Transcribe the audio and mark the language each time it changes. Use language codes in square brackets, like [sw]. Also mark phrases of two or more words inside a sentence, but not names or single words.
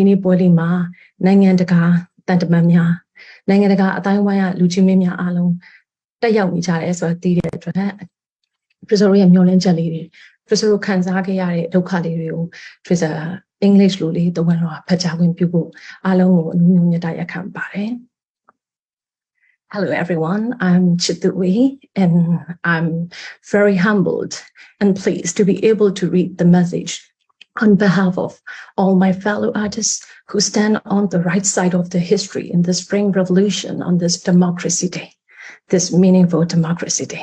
[my] နေ့ပွဲလေးမှာနိုင်ငံတကာတန်တမန်များနိုင်ငံတကာအတိုင်းဝိုင်းရလူချင်းမင်းများအားလုံးတက်ရောက်နေကြတယ်ဆိုတာသိ တဲ့အတွက်ပဇာတို့ရဲ့မျှော်လင့်ချက်လေးတွေပဇာတို့ခံစားခဲ့ရတဲ့ဒုက္ခလေးတွေကိုပဇာ အင်္ဂလိပ်လိုလေးတဝက်တော့ဖတ်ကြားခွင့်ပြုဖို့အားလုံးကိုအနူးညွတ်မြတ်ရခံပါတယ် [en] Hello everyone, I'm Chitui and I'm very humbled and pleased to be able to read the message on behalf of all my fellow artists who stand on the right side of the history in the Spring Revolution on this Democracy Day, this meaningful Democracy Day.